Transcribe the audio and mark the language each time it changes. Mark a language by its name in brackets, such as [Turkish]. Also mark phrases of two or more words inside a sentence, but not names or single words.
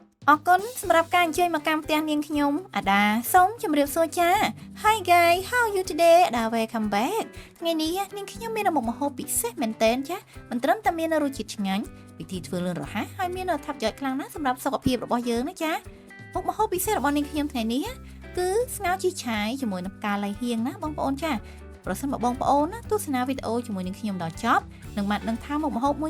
[Khmer] អរគុណសម្រាប់ការអញ្ជើញមកកាន់ផ្ទះនាងខ្ញុំអាដាសូមជម្រាបសួរចា [English] Hi guys how are you today [Khmer] អាដា [English] welcome back [Khmer] ថ្ងៃនេះនាងខ្ញុំមានមុខម្ហូបពិសេសមែនទែនចាមិនត្រឹមតែមានរសជាតិឆ្ងាញ់វិធីធ្វើលឿនរហ័សហើយមានអត្ថប្រយោជន៍ខ្លាំងណាស់សម្រាប់សុខភាព របស់យើងណាចាមុខម្ហូបពិសេសរបស់នាងខ្ញុំថ្ងៃនេះគឺស្ងោរជីឆាយជាមួយនឹងផ្កាលៃហៀងណាបងប្អូនចាប្រសិនបើបងប្អូនណាទស្សនាវីដេអូជាមួយនឹងខ្ញុំដល់ចប់នឹងបានដឹងថាមុខម្ហូបមួយ